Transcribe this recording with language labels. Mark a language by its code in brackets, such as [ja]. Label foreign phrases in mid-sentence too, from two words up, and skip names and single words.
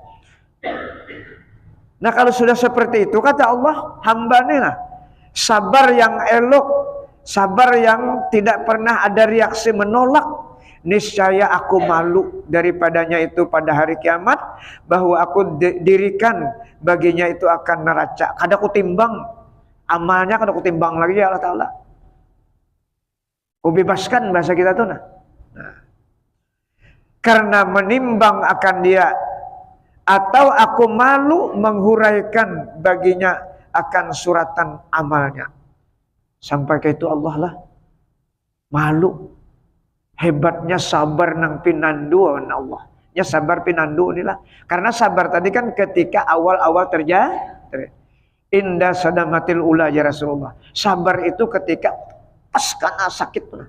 [id] Nah kalau sudah seperti itu kata Allah, hamba nih nah, sabar yang elok, sabar yang tidak pernah ada reaksi menolak, niscaya aku malu daripadanya itu pada hari kiamat, bahwa aku dirikan baginya itu akan neraca. [bjn] Kada aku timbang amalnya, kada aku timbang lagi [ar] ya Allah Ta'ala. [id] Ku bebaskan bahasa kita tuh nah. Karena menimbang akan dia, atau aku malu menghuraikan baginya akan suratan amalnya. Sampai ke itu Allah lah malu. [bjn] Hebatnya sabar nang pinandu Allah. [id] Ya sabar pinandu inilah. Karena sabar tadi kan ketika awal-awal terjadi. [ar] Indah sadamatil ula ya Rasulullah. [id] Sabar itu ketika pas karena sakit pun.